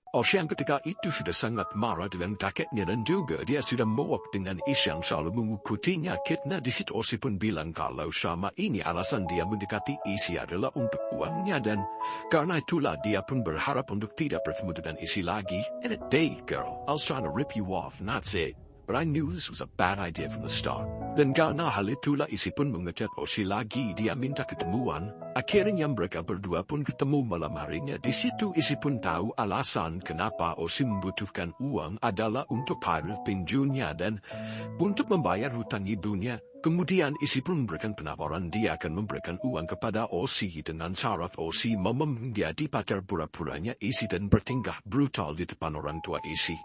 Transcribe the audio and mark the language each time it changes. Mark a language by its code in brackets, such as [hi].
[id] Osi yang ketika itu sudah sangat marah dengan kakeknya dan juga dia sudah muak dengan Isi yang selalu mengikutinya. Akhirnya di situ Osi pun bilang kalau sama ini alasan dia mendekati Isi adalah untuk uangnya dan karena itulah dia pun berharap untuk tidak bertemu dengan Isi lagi. [en] And a day, girl, I was trying to rip you off, and that's it. But I knew this was a bad idea from the start. [id] Dan karena hal itulah Isi pun mengechat Osi lagi. Dia minta ketemuan. Akhirnya mereka berdua pun ketemu malam harinya. Di situ Isi pun tahu alasan kenapa Osi membutuhkan uang adalah untuk bayar pinjunya dan untuk membayar hutang ibunya. Kemudian Isi pun memberikan penawaran dia akan memberikan uang kepada Osi dengan syarat Osi mau menjadi pacar pura-puranya Isi dan bertingkah brutal di depan orang tua Isi.